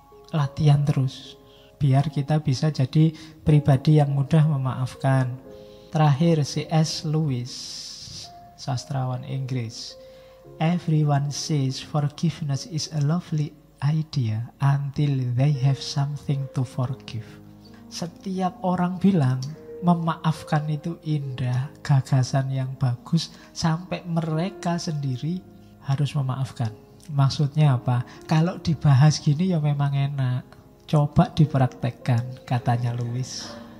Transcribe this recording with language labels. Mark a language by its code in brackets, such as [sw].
[id] Latihan terus biar kita bisa jadi pribadi yang mudah memaafkan. Terakhir C.S. Lewis, sastrawan Inggris. [en] Everyone says forgiveness is a lovely idea until they have something to forgive. [id] Setiap orang bilang memaafkan itu indah, gagasan yang bagus, sampai mereka sendiri harus memaafkan. Maksudnya apa? Kalau dibahas gini ya memang enak, coba dipraktekkan, katanya Lewis.